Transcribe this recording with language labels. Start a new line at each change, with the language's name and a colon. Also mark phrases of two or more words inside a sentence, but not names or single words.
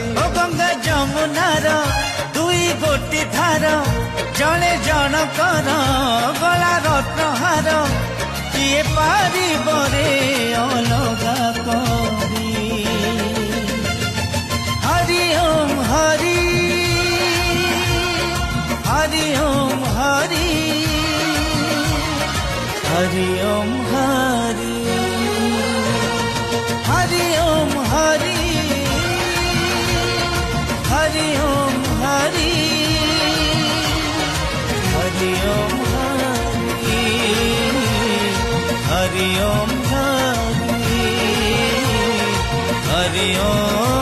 Odia: ଓ ଗଙ୍ଗା ଯମୁନାର ଦୁଇ ଗୋଟି ଧାର ଜଣେ ଜଣକର ଗଳା ରତ୍ନହାର କିଏ ପାରିବ ରେ ଅଲଗା କରି
Sanskrit: ହରି ଓಂ ହରି ହରି ଓಂ ହରି हरि ओम हरि हरि ओम हरि हरि ओम हरि हरि ओम हरि हरि ओम हरि हरि ओम